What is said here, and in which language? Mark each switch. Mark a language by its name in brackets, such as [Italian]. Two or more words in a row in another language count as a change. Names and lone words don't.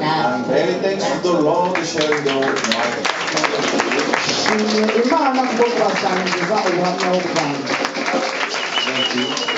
[English] I'm very thankful to the Lord sharing the word. [Kinyarwanda] Imana kubwo kubasangiza ubuhamya bwanjye. [English] Thank you.